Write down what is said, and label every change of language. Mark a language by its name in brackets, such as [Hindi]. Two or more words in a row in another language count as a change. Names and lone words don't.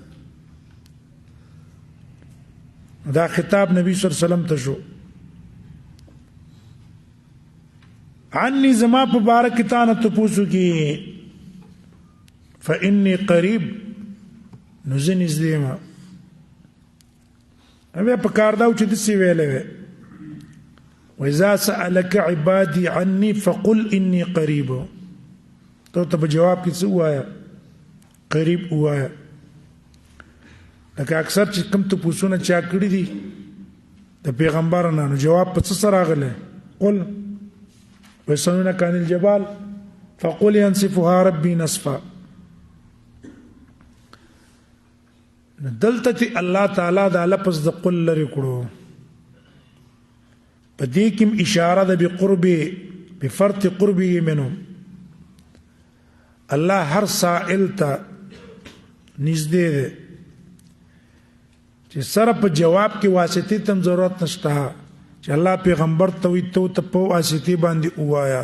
[Pashto] دا خطاب نبی [Arabic] صلی الله علیه وسلم [Pashto] ته شو. عني زما په بارک تا نه تپوسو کې، [Arabic] فإني قریب، [Pashto] نو زه نږدې یم. بیا په کار دا و چې داسې ویلی وی [Arabic] وإذا سألك عبادي عني فقل إني قریب، [Pashto] تو ته په جواب کې څه ووایه؟ قریب ووایه. لکه اکثر چې کوم تپوسونه چا کړي دي د پیغمبر نه، نو جواب په څه سره راغلی؟ [Arabic] قل ويسألونك عن الجبال فقل ينسفها ربي نسفا. [Pashto] دلته الله تعالی دا لفظ د قل لري کړو، په دې کې اشاره ده [Arabic] بفرط قربه منهم. [Pashto] الله هر سائل ته نږدې ده چې سره په جواب کې واسطې تم ضرورت نشته چې الله پیغمبر ته وي ته په واسطې باندې وایا.